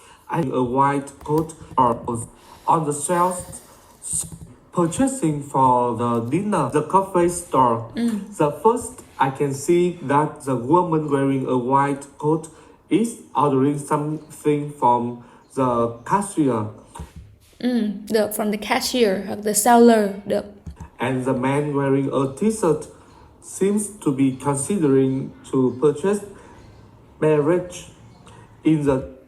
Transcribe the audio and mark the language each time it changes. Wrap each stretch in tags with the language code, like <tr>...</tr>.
<en>I a white coat or on the shelves purchasing for the dinner. The coffee store. The first I can see that the woman wearing a white coat is ordering something from the cashier.</en> <vi>Được,</vi> <en>from the cashier</en> <vi>hoặc</vi> <en>the seller,</en> <vi>được.</vi> <en>And the man wearing a t-shirt seems to be considering to purchase beverage in the</en>